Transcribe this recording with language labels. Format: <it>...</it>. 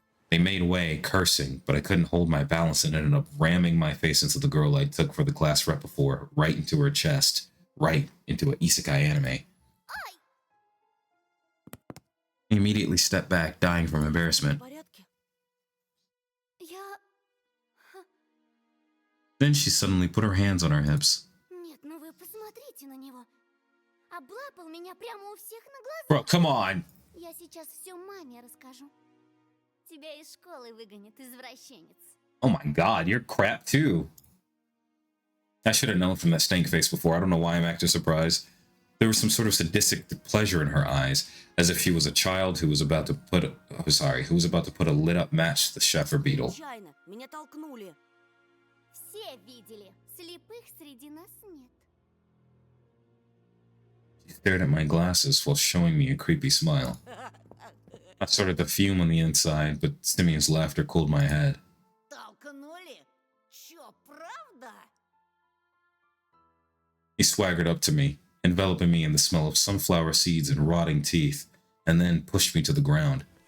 <en>They made way, cursing, but I couldn't hold my balance and ended up ramming my face into the girl I took for the class rep before, right into her chest, right into an isekai anime. He immediately stepped back, dying from embarrassment. Then she suddenly put her hands on her hips.</en> <ru>Нет, ну вы посмотрите на него. Облапал меня прямо у всех на глазах.</ru> <en>Bro, come on!</en> <ru>Я сейчас все маме расскажу. Тебя из школы выгонят, извращенец.</ru> <en>Oh my god, you're crap too. I should have known from that stank face before. I don't know why I'm acting surprised. There was some sort of sadistic pleasure in her eyes, as if she was a child who was about to put a lit-up match to the Sheffer beetle.</en> <ru>Случайно, меня толкнули. Все видели, слепых среди нас нет.</ru> <en>She stared at my glasses while showing me a creepy smile. I started to fume on the inside, but Simeon's laughter cooled my head.</en> <ru>Толкнули? Чё, правда?</ru> <en>He swaggered up to me, enveloping me in the smell of sunflower seeds and rotting teeth, and then pushed me to the ground.</en>